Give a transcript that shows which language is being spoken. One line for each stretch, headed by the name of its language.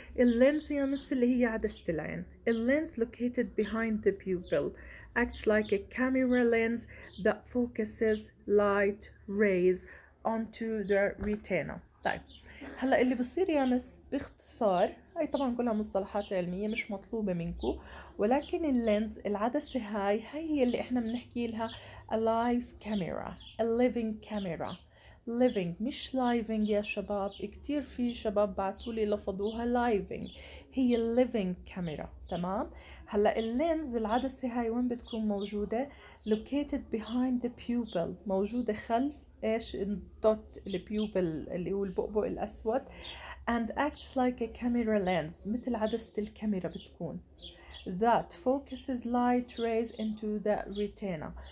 Arabic: اللينز يمس اللي هي عدسة العين.
English: اللينز located behind the pupil acts like a camera lens that focuses light rays onto the retina.
Arabic: طيب هلا اللي بصير يامس باختصار، هاي طبعا كلها مصطلحات علمية مش مطلوبة منكم، ولكن اللينز العدسة هاي هي اللي احنا بنحكي لها
English: a live camera, a living camera.
Arabic: living مش living يا شباب، كتير في شباب بعتولي لفظوها living، هي living camera، تمام؟ هلا اللينز العدسة هاي وين بتكون موجودة؟
English: located behind the pupil،
Arabic: موجودة خلف ايش؟ الدوت البيوبل اللي هو البؤبؤ الأسود.
English: and acts like a camera lens،
Arabic: مثل عدسة الكاميرا بتكون.
English: that focuses light rays into the retina.